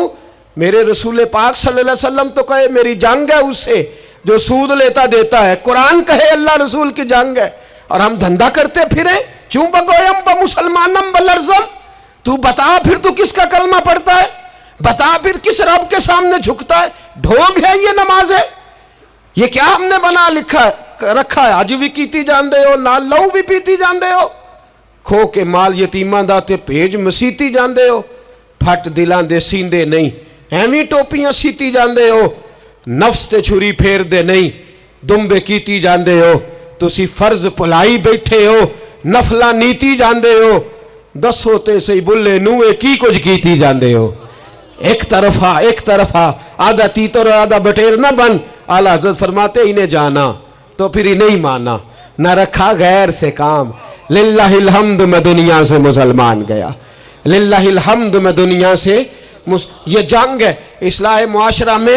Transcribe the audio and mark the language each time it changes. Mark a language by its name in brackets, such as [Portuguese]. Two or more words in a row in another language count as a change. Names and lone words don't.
[Urdu] میرے رسول پاک [Arabic] صلی اللہ علیہ وسلم [Urdu] تو کہے میری جنگ ہے اس سے جو سود لیتا دیتا ہے، قرآن کہے اللہ رسول کی جنگ ہے، اور ہم دھندا کرتے پھریں [Persian] چوں بگویم با مسلمانم بلرزم۔ [Urdu] تو بتا پھر تو کس کا کلمہ پڑھتا ہے، بتا پھر کس رب کے سامنے جھکتا ہے؟ ڈھونگ ہے یہ نماز ہے؟ یہ کیا ہم نے بنا رکھا ہے؟ [Punjabi] اج بھی کیتی جاندے ہو، نال لہو بھی پیتی جاندے ہو، کھو کے مال یتیماں دا تے بھیج مسیتی جاندے ہو، پھٹ دلاں دے سیندے نہیں، ایویں ٹوپیاں سیتی جاندے ہو، نفس تے چھری پھیر دے نہیں، دمبے کیتی جاندے ہو، تسی فرض پلائی بیٹھے ہو، نفلا نیتی جاندے ہو، دسو تے سی بلے نوے کی کچھ کیتی جاندے ہو۔ [Urdu] ایک طرفہ آدھا تیتر اور آدھا بٹیر نہ بن، اعلیٰ حضرت فرماتے انہیں جانا تو پھر انہیں ہی مانا، نہ رکھا غیر سے کام۔ [Arabic] للہ الحمد [Urdu] میں دنیا سے مسلمان گیا، [Arabic] للہ الحمد [Urdu] میں دنیا سے یہ جنگ ہے اصلاح معاشرہ میں۔